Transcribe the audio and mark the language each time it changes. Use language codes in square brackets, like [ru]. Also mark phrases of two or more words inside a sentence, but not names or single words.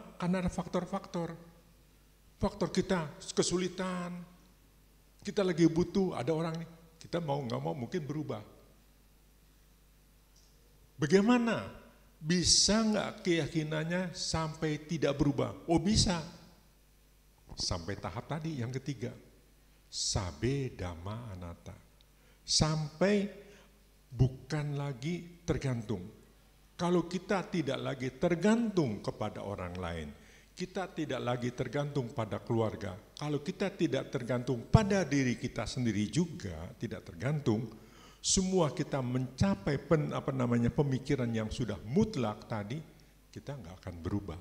[id] Karena ada faktor-faktor. Faktor kita kesulitan, kita lagi butuh, ada orang nih, kita mau nggak mau mungkin berubah. Bagaimana? Bisa nggak keyakinannya sampai tidak berubah? Oh bisa. Sampai tahap tadi yang ketiga, [pi] sabe dhamma anatta. [id] Sampai bukan lagi tergantung. Kalau kita tidak lagi tergantung kepada orang lain, kita tidak lagi tergantung pada keluarga. Kalau kita tidak tergantung pada diri kita sendiri juga, tidak tergantung, semua kita mencapai pemikiran yang sudah mutlak tadi, kita nggak akan berubah.